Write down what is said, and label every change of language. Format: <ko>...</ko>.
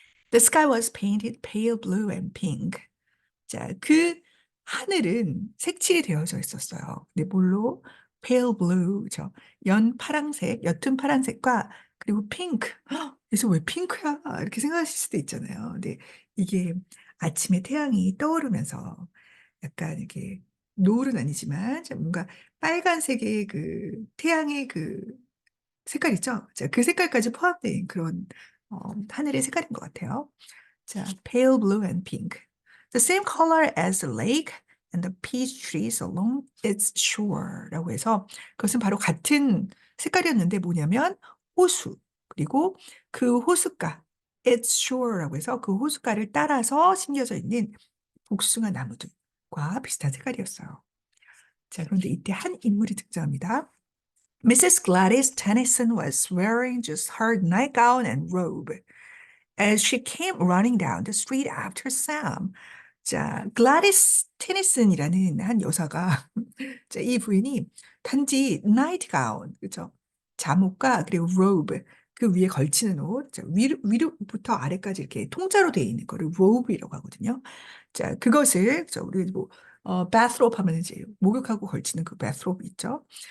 <en>The sky was painted pale blue and pink.</en> <ko>자, 그 하늘은 색칠이 되어져 있었어요. 근데 뭘로?</ko> <en>pale blue,</en> <ko>그죠? 옅은 파란색과 그리고 핑크. 그래서 왜 핑크야? 이렇게 생각하실 수도 있잖아요. 근데 이게 아침에 태양이 떠오르면서 약간 이렇게 노을은 아니지만 뭔가 빨간색의 그 태양의 그 색깔 있죠? 자, 그 색깔까지 포함된 그런 하늘의 색깔인 것 같아요.</ko> <en>자, pale blue and pink. The same color as the lake and the peach trees along its shore</en> <ko>라고 해서 그것은 바로 같은 색깔이었는데 뭐냐면 호수 그리고 그 호숫가</ko> <en>its shore</en> <ko>라고 해서 그 호숫가를 따라서 심겨져 있는 복숭아 나무들과 비슷한 색깔이었어요. 자, 그런데 이때 한 인물이 등장합니다.</ko> <en>Mrs. Gladys Tennyson was wearing just her nightgown and robe as she came running down the street after Sam.</en> <ko>자, 글라디스 테니슨이라는 한 여사가 자, 이 부인이 단지 나이트 가운, 그죠? 잠옷과 그리고 robe, 그 위에 걸치는 옷, 자, 위로부터 아래까지 이렇게 통짜로 되어 있는 거를 robe이라고 하거든요. 자, 그것을 우리 뭐 bathrobe 하면 이제 목욕하고 걸치는 그 bathrobe 있죠.</ko>